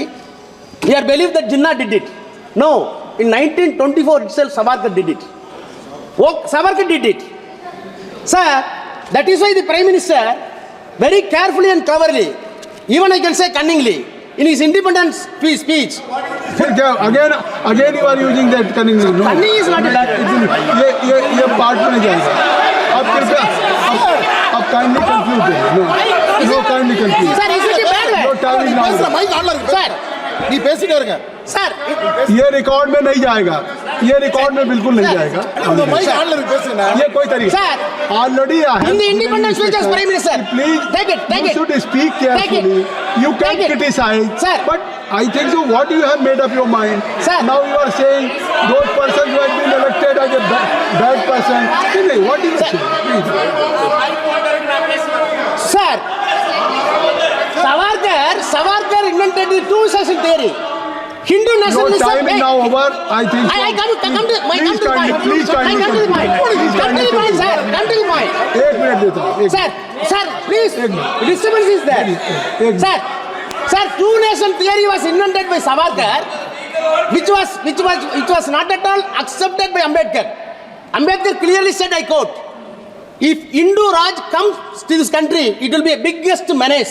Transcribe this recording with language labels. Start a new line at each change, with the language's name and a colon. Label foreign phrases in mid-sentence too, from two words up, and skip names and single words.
English: We are believed that Jinnah did it. No, in 1924 itself, Savarkar did it. Savarkar did it. Sir, that is why the Prime Minister, very carefully and cleverly, even I can say cunningly, in his independence speech. Again you are using that cunningly. No. Cunning is not that.
Hindi: ये पार्ट में जाएगा. अब कृपया अब
English: kindly conclude. No kindly conclude. Sir, is it a bad way? No time is now. Sir,
Tamil: நீ பேசிட்டே இருங்க.
English: sir,
Hindi: ये रिकॉर्ड में नहीं जाएगा. ये रिकॉर्ड में बिल्कुल नहीं जाएगा.
English: mic onல
Tamil: இருக்கு பேசுங்க.
Hindi: ये कोई तरीका.
English: Sir, Already I have. in the independence speech as Prime Minister, Please, take it. you should speak Take carefully. You can Take it. criticize. Sir. But I think so. What you have made up your mind. Sir. Now you are saying those persons who have been elected as a bad person. What do you say? Please. Sir, Savarkar invented the two-nation theory. Hindu Your nationalism. time is now over. I think so. I come to the point. Please I come to the point. Come to the point, sir. Come to the point.
Hindi: 1 minute देता हूँ.
English: Sir, please. Disturbance is there. Sir, two-nation theory was invented by Savarkar, which was not at all accepted by Ambedkar. Ambedkar clearly said, I quote, if Hindu Raj comes to this country, it will be a biggest menace.